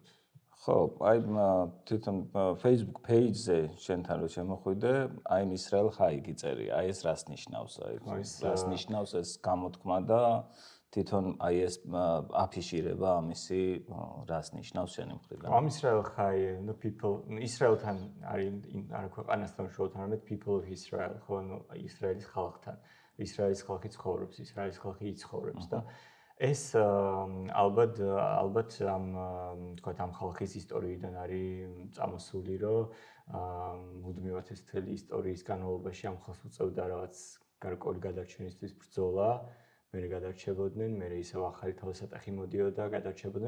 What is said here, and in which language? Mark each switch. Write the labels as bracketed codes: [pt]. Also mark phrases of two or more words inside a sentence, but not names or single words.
[ka] ხო, აი თვითონ [en] Facebook page- [ka] ზე შენთან რო შემოხვიდე, აი [he] ישראל חי [ka] გიწერია. აი ეს რას ნიშნავს? აი რას ნიშნავს ეს გამოთქმა და თვითონ აი ეს აფიშირება ამისი რას ნიშნავს შენი მხრიდან? [he] עם ישראל חי, [en] no people, [ka] ისრაელთან არის არა ქვეყანასთან უშუალოდ, არამედ [en] people of Israel, [ka] ხო, ისრაელის ხალხთან. ისრაელის ხალხი ცხოვრობს, ისრაელის ხალხი იცხოვრობს და ეს ალბათ ამ თქვათ ამ ხალხის ისტორიიდან არის წამოსული, რომ მუდმივად ეს მთელი ისტორიის განმავლობაში ამ ხალხს უწევდა რაღაც გარკვეული გადარჩენისთვის ბრძოლა, მერე გადარჩებოდნენ, მერე ისევ ახალი თავისატეხი მოდიოდა, გადარჩებოდნენ.